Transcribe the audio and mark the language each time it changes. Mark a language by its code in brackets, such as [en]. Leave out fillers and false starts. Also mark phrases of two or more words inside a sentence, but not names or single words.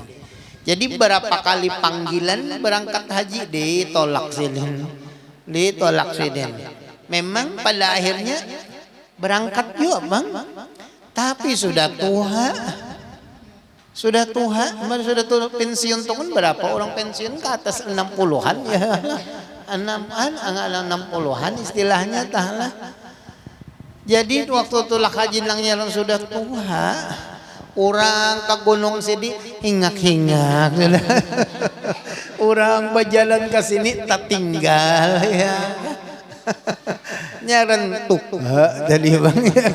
[bjn] Jadi berapa kali panggilan berangkat haji ditolak sidin, ditolak sidin. Memang pada akhirnya berangkat juga bang, tapi sudah tua. Sudah tua pensiun tuh kan berapa orang pensiun ke atas 60-an ya. 60-an istilahnya tahlah. Jadi waktu tulak haji nang nyaran sudah tua, orang ke Gunung Sidi hingak-hingak. Orang berjalan ke sini tak tinggal ya. Nyaran tuha jadi bang ya.